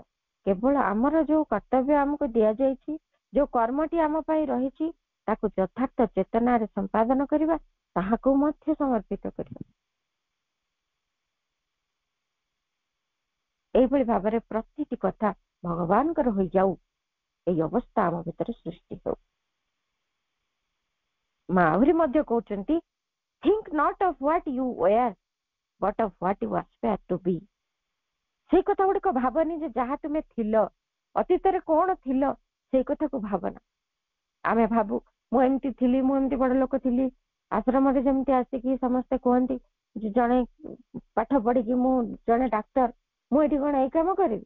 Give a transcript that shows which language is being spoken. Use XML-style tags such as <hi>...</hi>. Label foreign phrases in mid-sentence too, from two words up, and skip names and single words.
<or>କେବଳ ଆମର ଯୋଉ କର୍ତ୍ତବ୍ୟ ଆମକୁ ଦିଆଯାଇଛି, ଯୋଉ କର୍ମଟି ଆମ ପାଇଁ ରହିଛି, ତାକୁ ଯଥାର୍ଥ ଚେତନାରେ ସମ୍ପାଦନ କରିବା, ତାହାକୁ ମଧ୍ୟ ସମର୍ପିତ କରିବା। ଏଇଭଳି ଭାବରେ ପ୍ରତିଟି କଥା ଭଗବାନଙ୍କର ହୋଇଯାଉ, ଏଇ ଅବସ୍ଥା ଆମ ଭିତରେ ସୃଷ୍ଟି ହେଉ। ମା ଆହୁରି ମଧ୍ୟ କହୁଛନ୍ତି,</or> <en>think not of what you were but of what you aspire to be।</en> <or>ସେଇ କଥା ଗୁଡିକ ଭାବନି ଯେ ଯାହା ତୁମେ ଥିଲ, ଅତୀତରେ କଣ ଥିଲ ସେଇ କଥାକୁ ଭାବନା। ଆମେ ଭାବୁ ମୁଁ ଏମିତି ଥିଲି, ମୁଁ ଏମିତି ବଡ ଲୋକ ଥିଲି। ଆଶ୍ରମରେ ଯେମିତି ଆସିକି ସମସ୍ତେ କୁହନ୍ତି ଜଣେ ପାଠ ପଢିକି ମୁଁ ଜଣେ ଡାକ୍ତର, ମୁଁ ଏଠି କଣ ଏଇ କାମ କରିବି?</or>